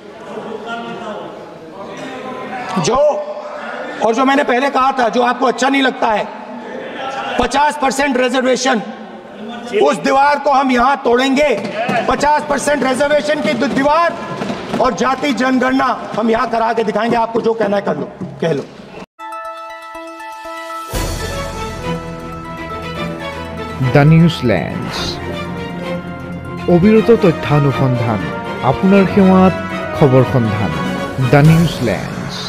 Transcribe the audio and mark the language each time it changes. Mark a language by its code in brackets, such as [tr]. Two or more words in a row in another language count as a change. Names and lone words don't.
[hi] जो मैंने पहले कहा था, जो आपको अच्छा नहीं लगता है, 50% रिजर्वेशन, उस दीवार को हम यहां तोड़ेंगे। 50% रिजर्वेशन की दीवार और जाति जनगणना हम यहां करा के दिखाएंगे। आपको जो कहना है कर लो, कह लो। [as] দ্য নিউজলেন্ডছ, অবিৰত তথ্যানুসন্ধান, আপোনাৰ সেৱাত খবৰ সন্ধান। দ্য নিউজলেন্ড।